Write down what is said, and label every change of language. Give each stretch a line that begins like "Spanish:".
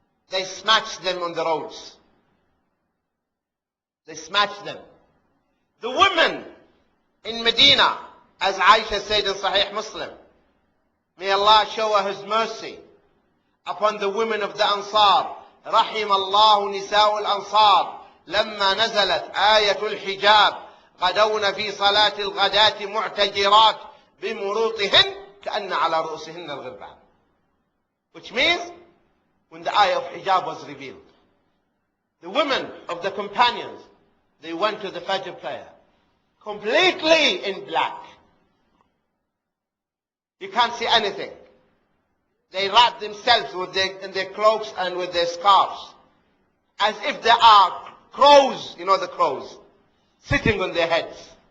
English: They smashed them on the roads. They smashed them. The women in Medina, as Aisha said in Sahih Muslim, may Allah show her His mercy upon the women of the Ansar.
Arabic: رحم الله نساء الأنصار لما نزلت آية الحجاب غدون في صلاة الغداة معتجرات بمروطهن كأن على رؤوسهن الغربان.
English: Which means, when the ayah of hijab was revealed, the women of the companions, they went to the Fajr prayer completely in black. You can't see anything. They wrap themselves in their cloaks and with their scarves, as if there are crows, you know the crows, sitting on their heads.